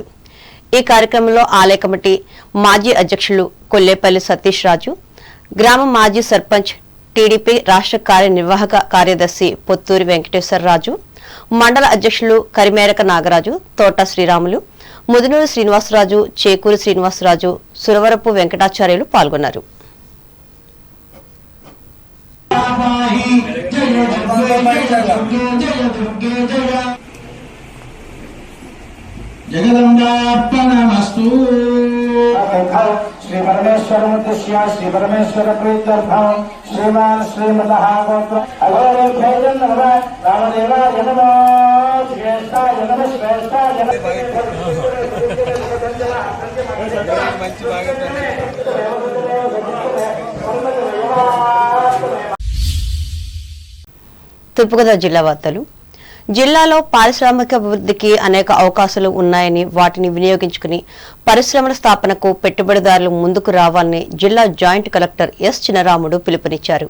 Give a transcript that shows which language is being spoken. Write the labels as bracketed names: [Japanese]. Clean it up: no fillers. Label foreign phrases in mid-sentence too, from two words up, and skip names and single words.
[Telugu] ఈ కార్యక్రమంలో ఆలయ కమిటీ మాజీ అధ్యక్షులు కొల్లేపల్లి సతీష్ రాజు, గ్రామ మాజీ సర్పంచ్, టీడీపీ రాష్ట్ర కార్యనిర్వాహక కార్యదర్శి పొత్తూరి వెంకటేశ్వరరాజు, మండల అధ్యక్షులు కరిమేరక నాగరాజు, తోట శ్రీరాములు, ముదునూరు శ్రీనివాసరాజు, చేకూరి శ్రీనివాసరాజు, సురవరపు వెంకటాచార్యులు పాల్గొన్నారు. [Sanskrit] जगदम्बार्पणमस्तु। श्री परमेश्वर मुद्दश्य श्री परमेश्वर प्रीत्यर्थम श्रीमान श्रीमतः गोत्र अघोरेभ्यो नमः रामदेवाय नमः श्रेष्ठाय नमः श्रेष्ठाय [Telugu] తూర్పుగోదావరి జిల్లా వార్తలు. జిల్లాలో పారిశ్రామిక అభివృద్ధికి అనేక అవకాశాలు ఉన్నాయని, వాటిని వినియోగించుకుని పరిశ్రమల స్థాపనకు పెట్టుబడిదారులు ముందుకు రావాలని జిల్లా జాయింట్ కలెక్టర్ ఎస్ చినరాముడు పిలుపునిచ్చారు.